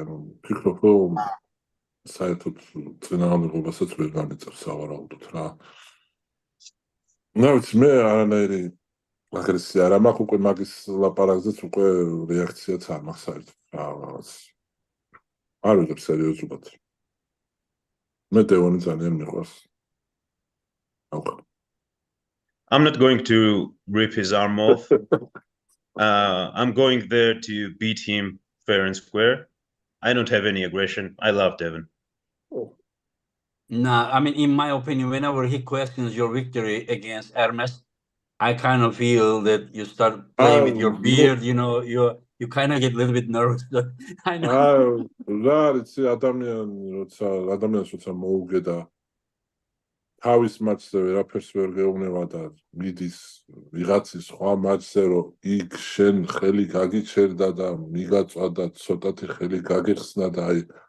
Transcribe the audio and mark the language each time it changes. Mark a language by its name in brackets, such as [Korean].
[Georgian] ანუ ფიქრობ, რომ საერთოდ წინააღმდეგობასაც ვერ განიწევს სავარაუდოდ რა. ნუ მე არანაირი აგრესია არ მაქვს უკვე მაგის ლაპარაკზეც უკვე რეაქციაც არ მაქვს საერთოდ რაღაც არ ვიღებ სერიოზულად მე დევონი ძალიან მიყვარს [English] I'm not going to rip his arm off. I'm going there to beat him fair and square. I don't have any aggression. I love Devon. Nah, I mean, in my opinion, whenever he questions your victory against Hermes, I kind of feel that you start playing with your beard, you know, you kind of get a little bit nervous. I know. [Georgian] რა იცი ადამიანს როცა მოუგედა თავის მატჩზე ვერაფერს ვერ გეუბნება და მიდის ვიღაცის სხვა მატჩზე რომ იქ შენ ხელი გაგიჩერდა და მიგაწვა და ცოტათი ხელი გაგიხსნა და აი